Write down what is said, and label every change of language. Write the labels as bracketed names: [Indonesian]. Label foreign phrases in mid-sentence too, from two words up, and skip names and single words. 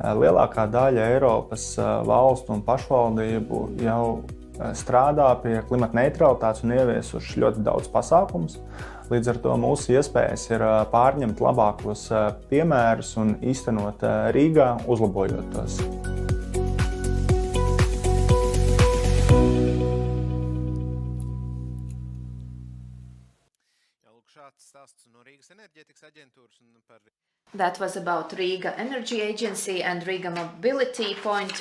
[Latvian] lielākā daļa Eiropas valstu un pašvaldību jau strādā pie klimata neutralitātes un ieviesuši ļoti daudz pasākumus. Līdz ar to mūsu iespējas ir pārņemt labākos piemērus un īstenot Rīgā, uzlabojot tos. [English] That was about Riga Energy Agency and Riga Mobility Point.